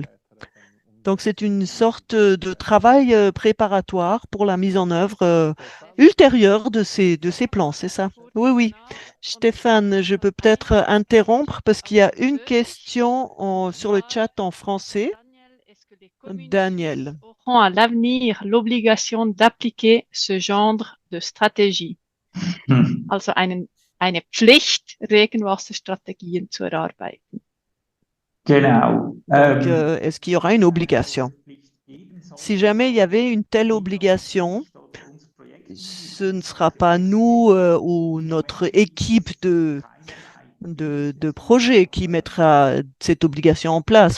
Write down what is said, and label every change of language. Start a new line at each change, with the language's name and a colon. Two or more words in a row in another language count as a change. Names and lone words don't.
French: Donc, c'est une sorte de travail préparatoire pour la mise en œuvre ultérieure de ces plans, c'est ça? Oui, oui. Stéphane, je peux peut-être interrompre parce qu'il y a une question sur le chat en français. Daniel. Auront à l'avenir l'obligation d'appliquer ce genre de stratégie.
German: Also eine Pflicht, Regenwasserstrategien zu erarbeiten. Genau.
French: Donc, est-ce qu'il y aura une obligation? Si jamais il y avait une telle obligation, ce ne sera pas nous ou notre équipe de projet qui mettra cette obligation en place.